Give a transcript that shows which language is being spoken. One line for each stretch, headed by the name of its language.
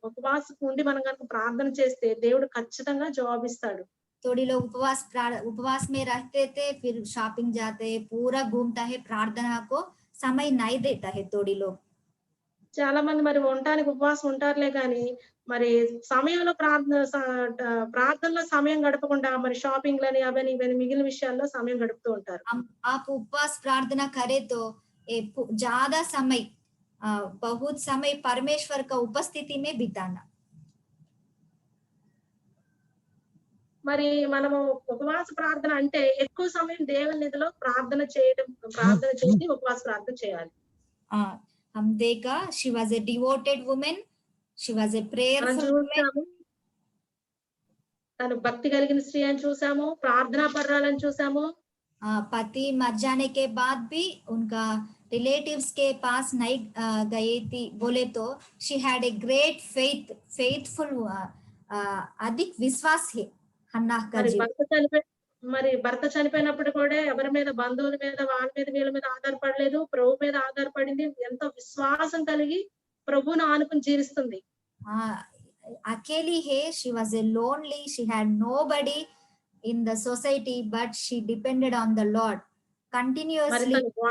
Telugu: ఉపవాసం ఉండి మనం కనుక ప్రార్థన చేస్తే దేవుడు ఖచ్చితంగా జవాబిస్తాడు.
Hindi: थोड़ी लोग उपवास में रहते थे, फिर शॉपिंग जाते, पूरा घूमता है, प्रार्थना को समय नहीं देता है। थोड़ी लोग
Telugu: చాలా మంది మరి ఉండటానికి ఉపవాసం ఉంటారులే కానీ మరి సమయంలో ప్రార్థనలో సమయం గడపకుండా మరి షాపింగ్ లని అవని ఇవని మిగిలిన విషయాల్లో సమయం గడుపుతూ ఉంటారు.
Hindi: आप उपवास प्रार्थना करे तो ज्यादा समय, बहुत समय परमेश्वर का उपस्थिति में बिताना।
Telugu: మరి మనము ఉపవాస ప్రార్థన అంటే ఎక్కువ సమయం దేవుని నిధిలో ప్రార్థన చేసి ఉపవాస ప్రార్థన చేయాలి.
Hindi: हम देखा,
English: she was a devoted woman, she was a prayerful woman।
Telugu: తను భక్తి కలిగిన స్త్రీ అని చూసాము, ప్రార్థనా పరురాలని చూసాము।
Hindi: पति मर जाने के बाद भी उनका रिलेटिव्स के पास नहीं गई थी बोले तो
English: she had a great faithful,
Hindi: अधिक विश्वास है हन्ना का जीवन।
Telugu: మరి భర్త చనిపోయినప్పుడు కూడా ఎవరి మీద, బంధువుల మీద, వాళ్ళ మీద వీళ్ళ మీద ఆధారపడలేదు, ప్రభు మీద ఆధారపడింది, ఎంతో విశ్వాసం కలిగి ప్రభువును ఆనుకుని జీవిస్తుంది।
Hindi: అకేలి హే,
English: she was a lonely, she had nobody in the society but she depended on the Lord continuously।